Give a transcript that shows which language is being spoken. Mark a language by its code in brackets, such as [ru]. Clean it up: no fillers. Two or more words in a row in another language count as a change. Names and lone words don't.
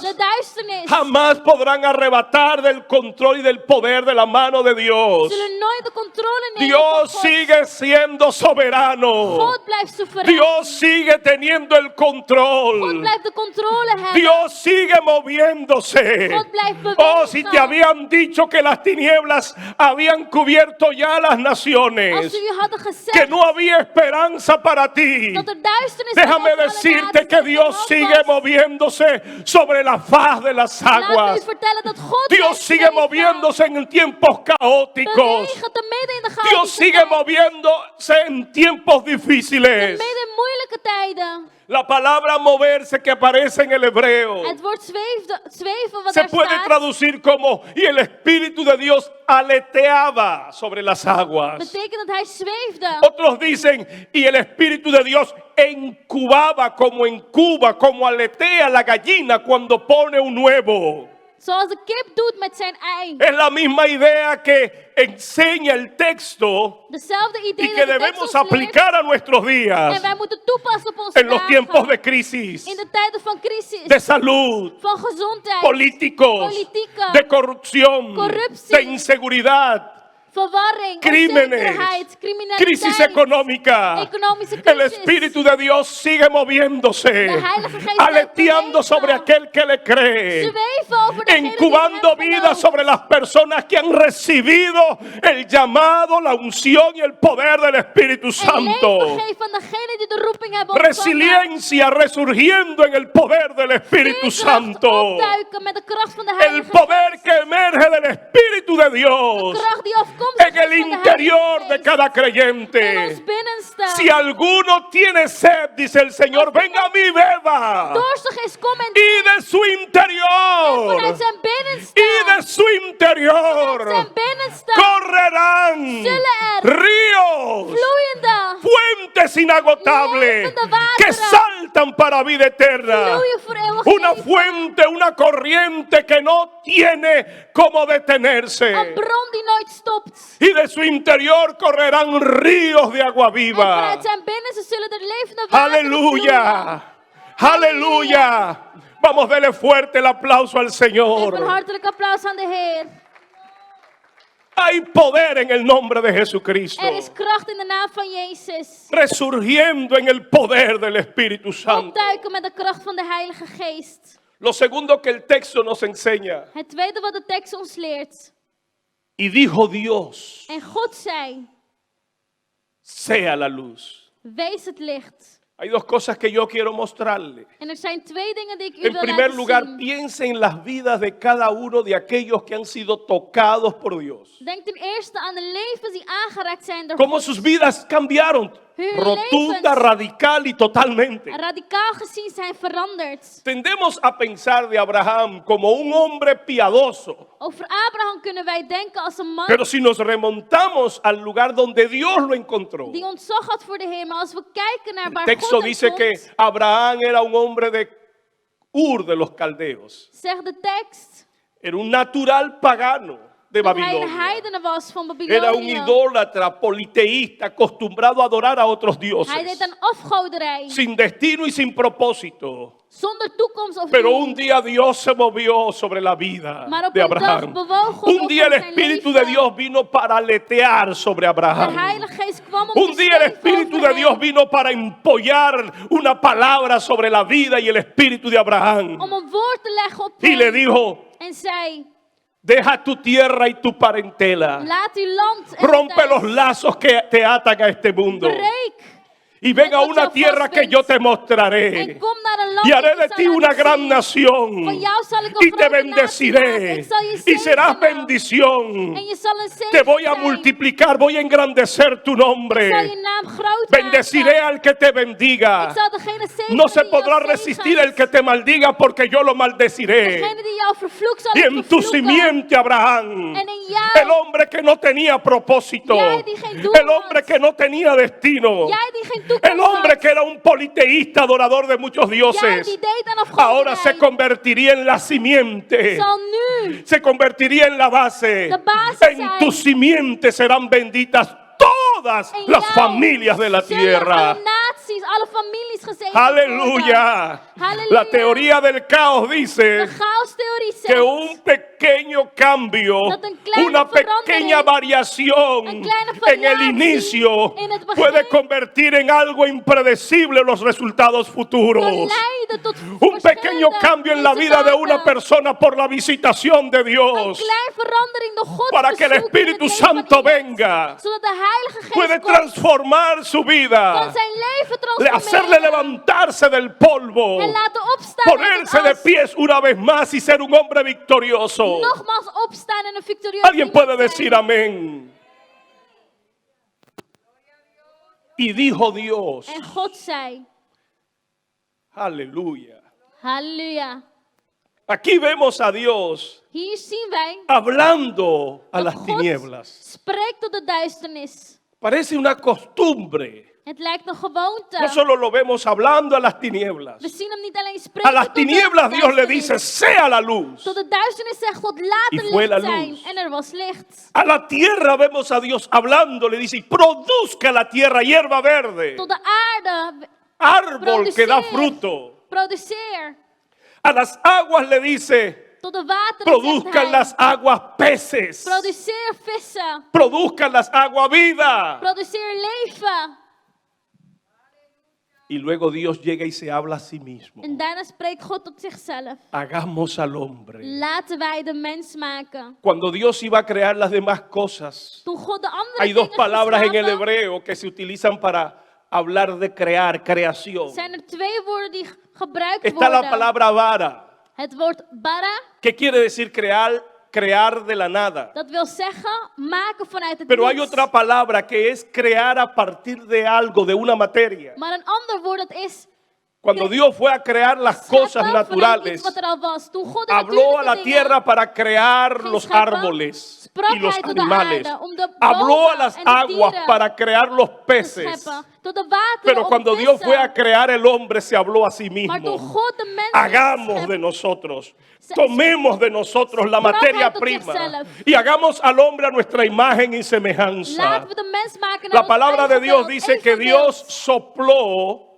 [nl] de duisternis [es] jamás podrán arrebatar del control y del poder de la mano de Dios. [nl] zullen nooit de controle nemen van [es] Dios [nl] God. [es] sigue siendo soberano. [nl] God blijft soeverein. [es] Dios sigue teniendo el [nl] God [es] control. [nl] blijft de controle hebben. [es] Dios sigue moviéndose. [nl] God blijft [es] Oh, si te [nl] bewegen. [es] habían dicho que las tinieblas habían cubierto ya las [nl] Als [es] naciones, [nl] ze u hadden [es] que [nl] gezegd [es] no había esperanza para ti, [nl] dat er duisternis [es] déjame [nl] over alle [es] decirte [nl] naties [es] que [nl] en [es] Dios [nl] land [es] sigue [nl] was. [es] moviéndose sobre la faz de las [nl] Laat me u [es] aguas. [nl] vertellen dat God [es] Dios [nl] blijft [es] sigue [nl] bewegen. [es] moviéndose en tiempos caóticos. [nl] Bewegen te midden in de [es] Dios [nl] chaotische [es] sigue [nl] tijd. [es] moviéndose en tiempos [nl] Te [es] difíciles. [nl] midden in moeilijke tijden. [es] La palabra moverse que aparece en el hebreo [nl] Het woord zweven wat [es] se [nl] daar [es] puede [nl] staat, [es] traducir como y el Espíritu de Dios aleteaba sobre las aguas. [nl] betekent dat hij zweefde. [es] Otros dicen y el Espíritu de Dios incubaba como incuba, como aletea la gallina cuando pone un huevo. [nl] Zoals de kip doet met zijn ei. [es] Es la misma idea que enseña el texto [nl] Dezelfde [es] y [nl] idee [es] que [nl] dat de tekst [es] debemos [nl] ons leert. [es] aplicar a nuestros días [nl] En wij moeten toepassen op onze [es] en los tiempos [nl] dagen. [es] de crisis, [nl] In de tijden van crisis. [es] de salud, [nl] Van gezondheid. [es] políticos, [nl] Politieke, [es] de corrupción, [nl] corruptie, [es] de inseguridad, [nl] verwarring. [es] crímenes, [nl] Onzekerheid. Criminaliteit. [es] crisis económica. [nl] Economische [es] El [nl] crisis. [es] Espíritu de Dios sigue moviéndose, [nl] De Heilige Geest [es] aleteando [nl] blijft [es] sobre [nl] bewegen. [es] aquel que le cree, [nl] Zweven over degene die [es] incubando [nl] hem [es] vida [nl] gelooft. [es] sobre las personas que han recibido el llamado, la unción y el poder del Espíritu [nl] En [es] Santo. [nl] leven geeft van degene die de roeping hebben ontvangen. [es] Resiliencia resurgiendo en el poder del Espíritu [nl] Veerkracht [es] Santo. [nl] opduiken met de kracht van de [es] El [nl] Heilige [es] poder [nl] Geest. [es] que emerge del Espíritu de Dios [nl] Kracht die afkomstig [es] en el [nl] is van de [es] interior [nl] Heilige [es] de [nl] Geest. [es] cada [nl] In [es] creyente. [nl] ons binnenste. [es] Si alguno tiene sed, dice el Señor, venga a mí, beba. [nl] Dorstig is, kom en [es] Y de su [nl] vanuit [es] interior, [nl] zijn binnenste. [es] y de su [nl] Vanuit [es] interior, [nl] zijn binnenste. [es] correrán [nl] Zullen er [es] ríos, [nl] vloeiende [es] fuentes inagotables [nl] levende wateren [es] que saltan para vida eterna. [nl] vloeien voor eeuwig [es] Una [nl] leven. [es] fuente, una corriente que no tiene cómo detenerse. [nl] Een bron die nooit stopt. [es] Y de su interior correrán ríos de agua [nl] En [es] viva. [nl] vanuit zijn binnenste zullen er levende wateren vloeien. [es] Aleluya. Aleluya. Vamos, dele fuerte el aplauso al [nl] Geef een [es] Señor. [nl] hartelijk applaus aan de Heer. [es] Hay poder en el nombre de Jesucristo. [nl] Er is kracht in de naam van Jezus. [es] Resurgiendo en el poder del Espíritu Santo. [nl] Opduiken met de kracht van de Heilige Geest. [es] Lo segundo que el texto nos enseña. [nl] Het tweede wat de tekst ons leert. [es] Y dijo Dios, [nl] En God zei, [es] sea la luz. [nl] wees het licht. [es] Hay dos cosas que yo quiero mostrarle. [nl] En er zijn twee dingen die ik u [es] En [nl] wil [es] primer [nl] laten [es] lugar, [nl] zien. [es] piense en las vidas de cada uno de aquellos que han sido tocados por Dios. [nl] Denk ten eerste aan de levens die aangeraakt zijn door [es] Cómo [nl] God. [es] sus vidas cambiaron. [nl] Hun [es] Rotunda, [nl] levens. [es] radical y totalmente. [nl] Radicaal gezien zijn veranderd. [es] Tendemos a pensar de Abraham como un hombre piadoso. [nl] Over Abraham kunnen wij denken als een man [es] Pero si nos remontamos al lugar donde Dios lo encontró. [nl] die ontzag had voor de Heer. Maar als we kijken naar [es] El [nl] waar [es] texto [nl] God hem [es] dice que [nl] vond, [es] Abraham era un hombre de Ur de los Caldeos. [nl] zegt de tekst [es] Era un natural pagano de [nl] dat hij een [es] Babilonia. [nl] heidene was van [es] Era un [nl] Babylonië. [es] idólatra, politeísta, acostumbrado a adorar a otros [nl] Hij deed [es] dioses. [nl] aan afgoderij. [es] Sin destino y sin propósito. [nl] Zonder toekomst of [es] Pero [nl] doel. [es] un día Dios se movió sobre la vida [nl] Maar op [es] de [nl] een dag [es] Abraham. [nl] bewoog God [es] Un [nl] over [es] día el [nl] zijn [es] Espíritu [nl] leven. [es] de Dios vino para aletear sobre [nl] De [es] Abraham. [nl] Heilige Geest kwam om [es] Un [nl] te [es] día el [nl] zweven [es] Espíritu [nl] over [es] de Dios [nl] hem. [es] vino para empollar una palabra sobre la vida y el espíritu de Abraham. [nl] Om een woord te leggen op [es] Y le [nl] hem. [es] dijo, [nl] En zei, [es] deja tu tierra y tu parentela. [nl] laat uw land en [es] Rompe [nl] thuis. [es] los lazos que te atan a este mundo. [nl] Breek. [es] Y ven a [nl] Met wat [es] una [nl] jou [es] tierra [nl] vast [es] que [nl] bent. [es] yo te [nl] En [es] mostraré. [nl] kom naar een land [es] Y haré [nl] dat [es] de [nl] ik [es] ti [nl] zal [es] una [nl] laten [es] gran [nl] zien. [es] nación. [nl] Van jou zal ik [es] Y [nl] een [es] te [nl] grote natie maken. [es] bendeciré. [nl] Ik zal je [es] Y serás [nl] zegenen. [es] bendición. [nl] En je zal een zegen [es] Te voy a [nl] zijn. [es] multiplicar, voy a engrandecer tu [nl] Ik zal [es] nombre. [nl] je naam groot [es] Bendeciré [nl] maken. [es] al que te [nl] Ik [es] bendiga. [nl] zal degene zegenen [es] No se [nl] die jou [es] podrá [nl] zegent. [es] resistir el que te maldiga porque yo lo maldeciré. [nl] Degene die jou vervloekt zal [es] Y [nl] ik [es] en tu [nl] vervloeken. [es] simiente, Abraham, [nl] En in jou, [es] el hombre que no tenía propósito, [nl] Jij die geen doel [es] el hombre [nl] had. [es] que no tenía destino, [nl] jij die geen toekomst [es] el hombre [nl] had. [es] que era un politeísta, adorador de muchos [nl] Jij [es] dioses, [nl] die deed aan [es] ahora se [nl] afgoderij. [es] convertiría en la simiente [nl] Zal nu nu. [es] se convertiría en la base. [nl] De basis [es] En [nl] zijn. [es] tu simiente serán benditas todas [nl] En [es] las [nl] jou [es] familias de la [nl] zullen [es] tierra. [nl] alle naties, alle families gezegend worden. [es] Aleluya. [nl] Halleluja. [es] La teoría del caos dice [nl] De chaostheorie [es] que [nl] zegt [es] un pequeño cambio, [nl] Dat een kleine [es] una [nl] verandering, [es] pequeña variación [nl] een kleine [es] en el [nl] variatie [es] inicio [nl] in het begin [es] puede convertir en algo impredecible los resultados [nl] kan [es] futuros. [nl] leiden tot [es] Un pequeño [nl] verschillende [es] cambio en la vida de una [nl] resultaten. [es] persona por la visitación de [nl] Een [es] Dios. [nl] kleine verandering door God [es] Para que el [nl] bezoek in het [es] Espíritu [nl] leven van [es] Santo [nl] iemand, [es] venga. [nl] zodat de Heilige [es] Puede [nl] Geest komt, [es] transformar su [nl] kan [es] vida, [nl] zijn leven [es] hacerle [nl] transformeren [es] levantarse del polvo, [nl] en laten opstaan uit [es] ponerse [nl] het [es] de [nl] as. [es] pies una vez más y ser un hombre victorioso. [nl] Nogmaals opstaan en een victorieuze [es] Alguien [nl] iemand [es] puede [nl] zijn. [es] decir amén. Y dijo Dios, [nl] En God zei, [es] aleluya. [nl] halleluja. [es] Aquí vemos a Dios [nl] Hier zien wij [es] hablando a [nl] dat [es] las [nl] God [es] tinieblas. [nl] spreekt tot de duisternis. [es] Parece una costumbre. [nl] Het lijkt een gewoonte. [es] No solo lo vemos hablando a las tinieblas. [nl] We zien hem niet alleen [es] A [nl] spreken [es] las [nl] tot de [es] tinieblas Dios le [nl] duisternis. [es] dice, sea la luz. [nl] Tot de duisternis zegt God, laat [es] Y [nl] er [es] fue la [nl] licht zijn. [es] luz. [nl] En er was licht. [es] A la tierra vemos a Dios hablando, le dice, y produzca la tierra hierba verde, [nl] Tot de aarde, [es] árbol que da [nl] produceer. [es] fruto. [nl] Produceer. [es] A las aguas le dice, [nl] Tot de wateren zegt [es] produzcan [nl] hij, [es] las aguas peces, [nl] produceer vissen. [es] produzcan las aguas vida. [nl] Produceer leven. [es] Y luego Dios llega y se habla a sí mismo. [nl] En daarna spreekt God tot zichzelf. [es] Hagamos al hombre. [nl] Laten wij de mens maken. [es] Cuando Dios iba a crear las demás cosas, [nl] Toen God de andere [es] hay dos [nl] dingen [es] palabras en el [nl] geschapen, [es] hebreo que se utilizan para hablar de crear, creación. [nl] zijn er twee woorden die gebruikt [es] Está la [nl] worden. [es] palabra vara, [nl] Het woord bara, [es] que quiere decir crear de la nada. [nl] dat wil zeggen maken vanuit het [es] Pero hay [nl] niets. [es] otra palabra que es crear a partir de algo, de una materia. [nl] Maar een ander woord dat is [es] Cuando Dios fue a crear las cosas [nl] scheppen vanuit [es] naturales, [nl] iets wat er al was. Toen God de [es] habló a [nl] natuurlijke [es] la [nl] dingen [es] tierra para crear [nl] ging [es] los [nl] scheppen, [es] árboles [nl] sprak [es] y los [nl] hij tot de [es] animales. [nl] aarde om de [es] Habló a [nl] bomen [es] las [nl] en de [es] aguas [nl] dieren [es] para crear los [nl] te [es] peces. [nl] scheppen. Tot de wateren [es] Pero [nl] om [es] cuando Dios [nl] vissen. [es] fue a crear el hombre, se habló a sí [nl] Maar toen [es] mismo. [nl] God de mens [es] Hagamos [nl] schept, [es] de nosotros, tomemos de nosotros la [nl] sprak [es] materia [nl] hij tot [es] prima [nl] zichzelf. [es] y hagamos al hombre a nuestra imagen y semejanza. [nl] laten we de mens maken naar [es] La [nl] ons [es] palabra de [nl] eigen [es] Dios [nl] beeld, [es] dice que [nl] evenbeeld. [es] Dios sopló